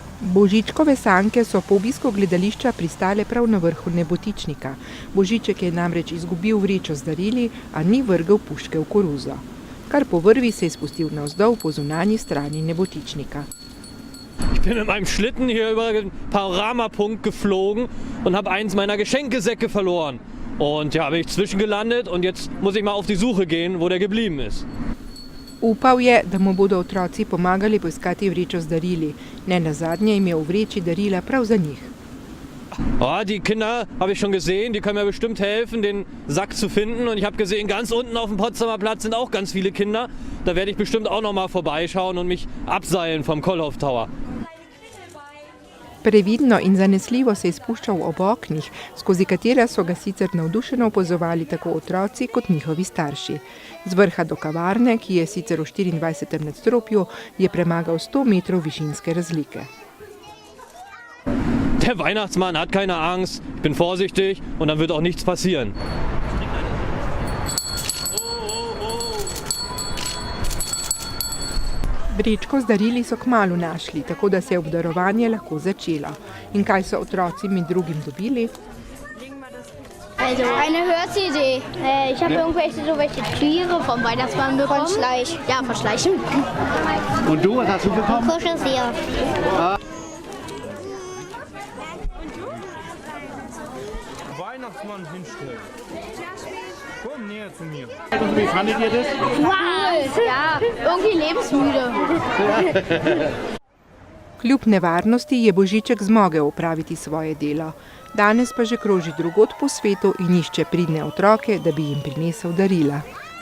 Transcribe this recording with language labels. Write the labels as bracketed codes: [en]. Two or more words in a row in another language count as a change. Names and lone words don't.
[sl] Božičkove sanke so po obisku gledališča pristale prav na vrhu Nebotičnika. Božiček je namreč izgubil vrečo z darili, a ni vrgel puške v koruzo. Kar po vrvi se je spustil navzdol po zunanji strani Nebotičnika. [de] Ich bin mit meinem Schlitten hier über den Panoramapunkt geflogen und habe eins meiner Geschenkesäcke verloren. Und ja, bin ich zwischengelandet und jetzt muss ich mal auf die Suche gehen, wo der geblieben ist. [sl] Upal je, da mu bodo otroci pomagali poiskati vrečo z darili. Ne nazadnje je imel v vreči darila prav za njih. [de] Oh, die Kinder habe ich schon gesehen, die können mir bestimmt helfen, den Sack zu finden. Und ich habe gesehen, ganz unten auf dem Potsdamer Platz sind auch ganz viele Kinder. Da werde ich bestimmt auch noch mal vorbeischauen und mich abseilen vom Kollhof Tower. [sl] Previdno in zanesljivo se je spuščal ob oknih, skozi katera so ga sicer navdušeno opazovali tako otroci kot njihovi starši. Z vrha do kavarne, ki je sicer v 24. nadstropju, je premagal 100 metrov višinske razlike. [de] Der Weihnachtsmann hat keine Angst, ich bin vorsichtig und dann wird auch nichts passieren. [sl] Vrečko z darili so kmalu našli, tako da se je obdarovanje lahko začelo. In kaj so otroci med drugim dobili? [de] Also eine Hörsidee. Ich habe irgendwelche Tiere vom Weihnachtsmann bekommen. Von Schleich. Ja, von Schleichen. Und du, was hast du bekommen? Kuscheltier. Weihnachtsmann hinstellen. Komm näher zu mir. Wie fandet ihr das? Wow, ja, irgendwie lebensmüde. [sl] Kljub nevarnosti je Božiček zmogel opraviti svoje delo. Danes pa že kroži drugod po svetu in išče pridne otroke, da bi jim prinesel darila.